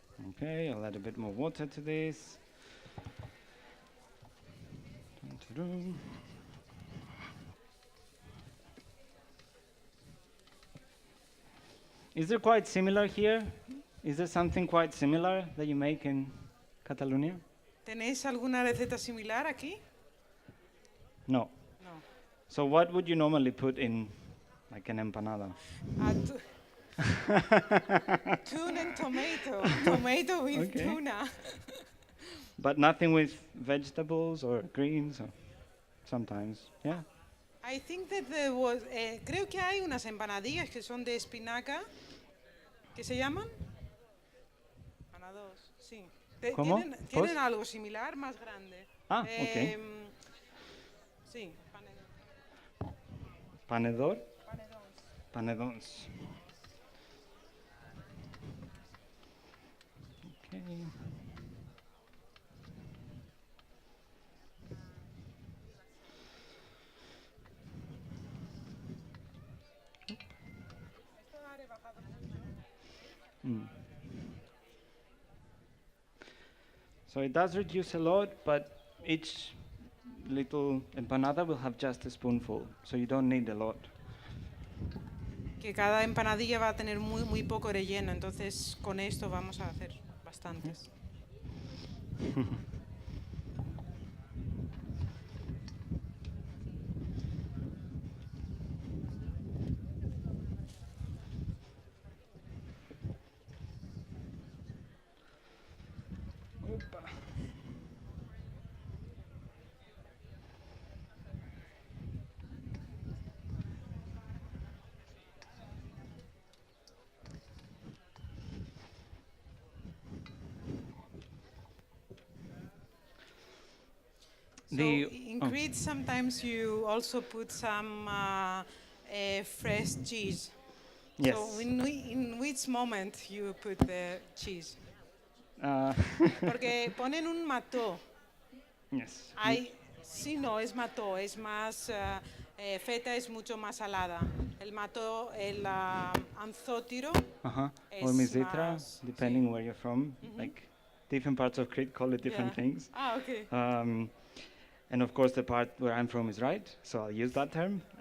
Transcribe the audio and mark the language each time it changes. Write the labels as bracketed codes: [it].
[en] Okay, I'll add a bit more water to this. Dun-dun-dun. Is there quite similar here? Is there something quite similar that you make in Catalonia? [es] ¿Tenéis alguna receta similar aquí? No. No. [en] So what would you normally put in like an empanada? Tuna and tomato. Tomato with Okay. tuna. But nothing with vegetables or greens or sometimes, yeah? I think that there was, [es] creo que hay unas empanadillas que son de espinaca, ¿qué se llaman? Empanados, sí. ¿Cómo? Tienen algo similar, más grande. Ah, ok. Sí, Panedor? panedons. Panedons. [en] Okay. So it does reduce a lot, but each little empanada will have just a spoonful, so you don't need a lot. [es] Que cada empanadilla va a tener muy poco relleno, entonces con esto vamos a hacer bastantes. [en] So in Crete, sometimes you also put some fresh cheese. Yes. So in which moment you put the cheese? [es] Porque ponen un mató. [en] Yes. [es] Sí, no, es mató, es más, feta es mucho más salada. El mató, el anzótiro [en] Or misitra, [es] más, [en] depending where you're from. Like different parts of Crete call it different things. Ah, okay. And of course the part where I'm from is right, so I'll use that term.